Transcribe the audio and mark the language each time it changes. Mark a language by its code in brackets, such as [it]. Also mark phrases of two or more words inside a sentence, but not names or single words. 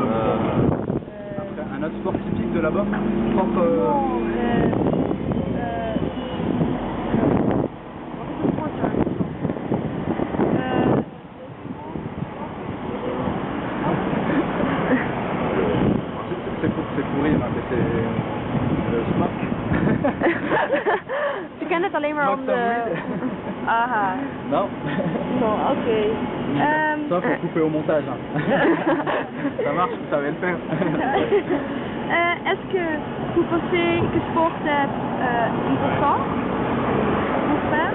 [fr] Après, un autre sport typique de là-bas? Propre. C'est pourri, maar c'est smak. [nl] Je kent het alleen maar om de... Aha. [fr] Non? Non, ok. Ça, faut couper au montage. Hein. Ça marche, vous savez le faire. Est-ce que vous pensez que sport est important pour faire?